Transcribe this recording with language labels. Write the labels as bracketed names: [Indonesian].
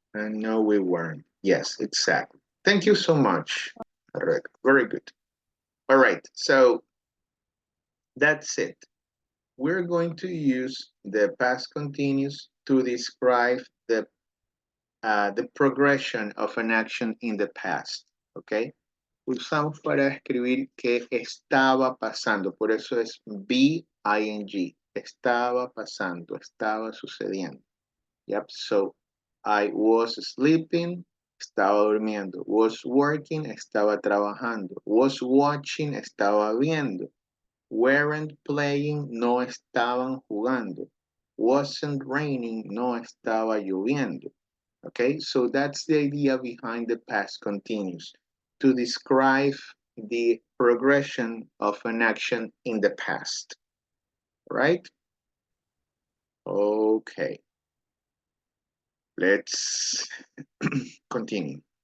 [English] And no, we weren't. Yes, exactly. Thank you so much, Rebecca. Very good. All right, so that's it. We're going to use the past continuous to describe the progression of an action in the past, okay? [Spanish] Usamos para escribir que estaba pasando, por eso es be ing. Estaba pasando, estaba sucediendo. [English] Yep, so I was sleeping, [Spanish] estaba durmiendo. [English] Was working, [Spanish] estaba trabajando. [English] Was watching, [Spanish] estaba viendo. [English] Weren't playing, [Spanish] no estaban jugando. [English] Wasn't raining, [Spanish] no estaba lloviendo. [English] Okay, so that's the idea behind the past continuous, to describe the progression of an action in the past, right? Okay, let's continue.